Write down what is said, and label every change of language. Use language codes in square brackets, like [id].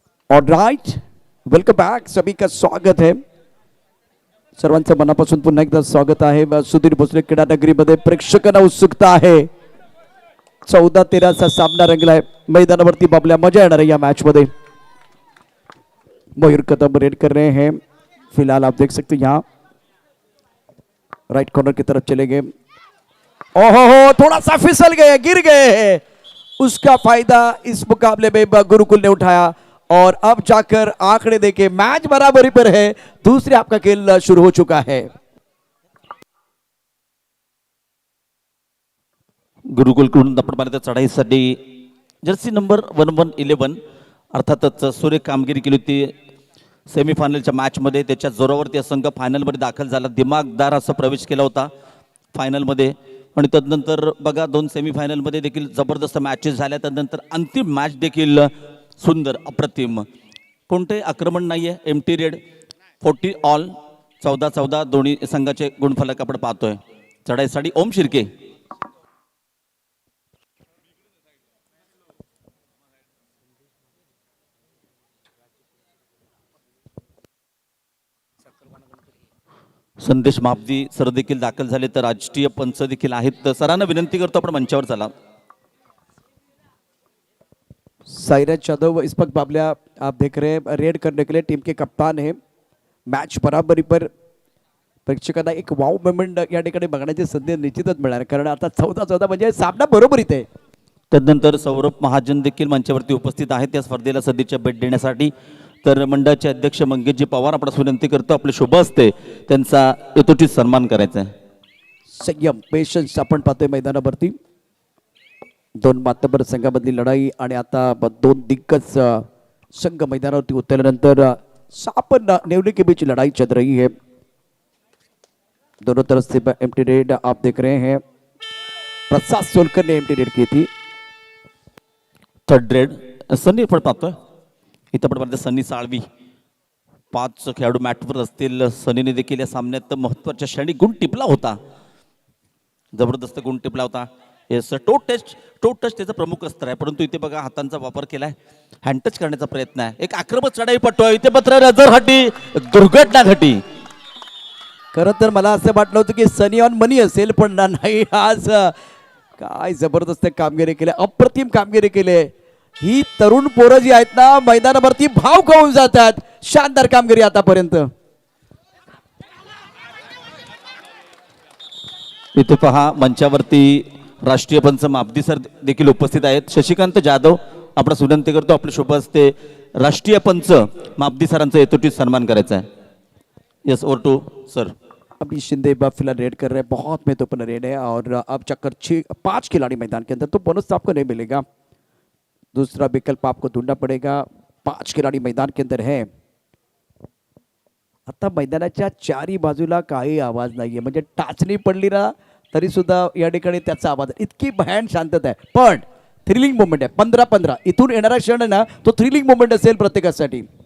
[hi] Alright, welcome back, सभी का स्वागत है. [mr] सर्वांचं मनापासून पुन्हा एकदा स्वागत आहे. सुधीर भोसले क्रीडा नगरीमध्ये प्रेक्षकांना उत्सुकता आहे. 14-13 सामना रंगलाय मैदानावरती. बाबल्या मजा येणार है या मैच मध्ये. [hi] मयूर कदम रेड कर रहे हैं. फिलहाल आप देख सकते हैं यहाँ राइट कॉर्नर की तरफ चले गए. ओहो, थोड़ा सा फिसल गए, गिर गए. उसका फायदा इस मुकाबले में गुरुकुल ने उठाया और अब जाकर आंकड़े देखे मैच बराबरी पर है. दूसरे आपका खेल शुरू हो चुका है. [mr] गुरुकुलकडून आपण पाहिलं तर चढाईसाठी जर्सी नंबर 1111 अर्थातच सूर्य कामगिरी केली होती सेमीफायनलच्या मॅचमध्ये. त्याच्या जोरावरती संघ फायनलमध्ये दाखल झाला. दिमागदार असा प्रवेश केला होता फायनलमध्ये. आणि तदनंतर बघा, 2 सेमीफायनलमध्ये देखील जबरदस्त मॅचेस झाल्या. तदनंतर अंतिम मॅच देखील सुंदर, अप्रतिम, कोणते आक्रमण नाही आहे. एमटी रेड 40 ऑल, 14-14 दोन्ही संघाचे गुणफलक आपण पाहतोय. चढाईसाठी ओम शिर्के. संदेश महाबदी सर देखील दाखल झाले, तर राष्ट्रीय पंच देखील आहेत. तर सरांना विनंती करतो आपण मंचावर चला. [hi] साइराज यादव इस वक्त बाबल्या आप देख रहे हैं रेड करने के लिए टीम के कप्तान है. [mr] मॅच बराबरी पर प्रेक्षकांना एक वाव मोमेंट या ठिकाणी बघण्याची संधी निश्चितच मिळणार, कारण आता 14-14 म्हणजे सामना बरोबरीत आहे. तदनंतर सौरभ महाजन देखील मंचावरती उपस्थित आहेत या स्पर्धेला सदिच्छा भेट देण्यासाठी. तर मंडळाचे अध्यक्ष मंगेशजी पवार आपल्याला विनंती करतो, आपले शुभ असते त्यांचा यथोचित सन्मान करायचा आहे. संयम, पेशन्स आपण पाहतोय मैदानावरती. 2 मातबर संघामधली लढाई आणि आता 2 दिग्गज संघ मैदानावरती उतरल्यानंतर [hi] 6 नेवले के बीच लड़ाई चल रही है. दोनों तरफ से एम्प्टी रेड आप देख रहे हैं. प्रसाद सोलकर ने एम्प्टी रेड की थी. [mr] थर्ड रेड सनी आपण पाहतोय इथं आपण पाहतो सनी साळवी. 5 खेळाडू मॅटवर असतील. सनीने देखील या सामन्यात महत्त्वाच्या क्षणी गुण टिपला होता, जबरदस्त गुण टिपला होता. येस टो टच त्याचा प्रमुख अस्त्र आहे, परंतु इथे बघा हातांचा वापर केलाय, हँड टच करण्याचा प्रयत्न आहे, एक आक्रमक चढाई पटतोय इथे मात्र [hi] नजर हटी, दुर्घटना घटी. [mr] खरं तर मला असं वाटलं होतं की सनी ऑन मनी असेल, पण नाही, आज काय जबरदस्त कामगिरी केली, अप्रतिम कामगिरी केली. ही तरुण पोरं जी आहेत ना मैदानावरती भाव खाऊन जातात. शानदार कामगिरी आतापर्यंत. इथे पहा मंचावरती राष्ट्रीय पंच मापदी सर देखील उपस्थित आहेत. शशिकांत जाधव आपण विनंती करतो आपल्या शुभ हस्ते राष्ट्रीय पंच मापदी सरांचा यथोचित सन्मान करायचा आहे. [en] Yes over to sir. [hi] अभी शिंदे फिलहाल रेड कर रहे हैं, बहुत महत्वपूर्ण रेड है और अब चक्कर 5 खिलाड़ी मैदान के अंदर, तो बोनस आपको नहीं मिलेगा, दूसरा विकल्प आपको ढूंढना पड़ेगा. 5 खिलाड़ी मैदान के अंदर है. [mr] आता मैदानाच्या चारी बाजूला काही आवाज नाहीये, म्हणजे टाचणी पडली ना तरी सुद्धा या ठिकाणी त्याचा आवाज, इतकी भयान शांतता आहे, पण थ्रिलिंग मोमेंट आहे. 15-15 इथून येणारा क्षण आहे ना तो थ्रिलिंग मोमेंट असेल प्रत्येकासाठी.